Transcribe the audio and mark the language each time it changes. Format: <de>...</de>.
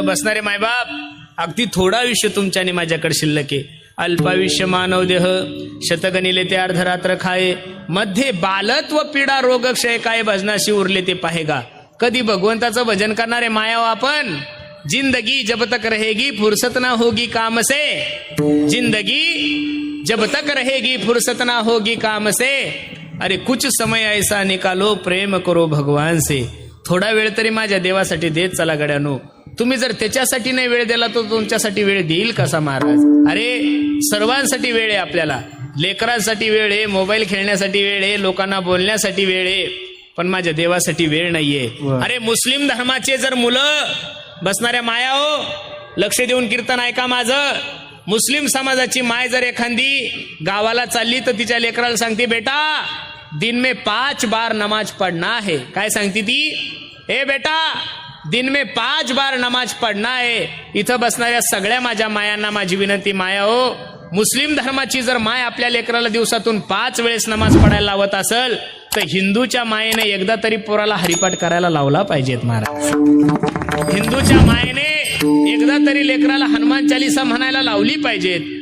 <mr>बसणारे मायबाप, अगदी थोडा आयुष्य तुमच्या आणि माझ्याकडे शिल्लक आहे. अल्पायुष्य मानव देह, शतगणिले ते अर्धरात्र खाये. मध्ये बालत्व पीडा रोग क्षय काय, भजनाशी उरले ते पाहेगा. कधी भगवंताचं भजन करणारे माया हो आपण.</mr> <hi>जिंदगी जब तक रहेगी फुर्सत ना होगी काम से. जिंदगी जब तक रहेगी फुर्सत ना होगी काम से. अरे कुछ समय ऐसा निकालो प्रेम करो भगवान से.</hi> <mr>थोडा वेळ तरी माझ्या देवासाठी देत चला गड्यानो. तुम्ही जर त्याच्यासाठी नाही वेळ दिला तर तुमच्यासाठी वेळ देईल कसा महाराज. अरे सर्वांसाठी वेळ आहे आपल्याला. लेकरांसाठी वेळ आहे, मोबाईल खेळण्यासाठी वेळ आहे, लोकांना बोलण्यासाठी वेळ आहे, पण माझ्या देवासाठी वेळ नाहीये. अरे मुस्लिम धर्माचे जर मुलं, बसणाऱ्या माया हो, लक्ष देऊन कीर्तन ऐका माझं. मुस्लिम समाजाची माय जर एखादी गावाला चालली तर तिच्या लेकराला सांगते,</mr> <hi>बेटा दिन में 5 बार नमाज पढ़ना है.</hi> <mr>काय सांगते ती?</mr> <hi>ए बेटा दिन में 5 बार नमाज पढ़ना है.</hi> <mr>इथं बसणाऱ्या सगळ्या माझ्या मायांना माझी विनंती, माया हो, मुस्लिम धर्माची जर माय आपल्या लेकराला दिवसातून 5 वेळेस नमाज पडायला लावत असेल तर हिंदूच्या मायेने एकदा तरी पोराला हरिपाठ करायला लावला पाहिजेत महाराज. हिंदूच्या मायेने एकदा तरी लेकराला हनुमान चालीसा म्हणायला लावली पाहिजेत.</mr>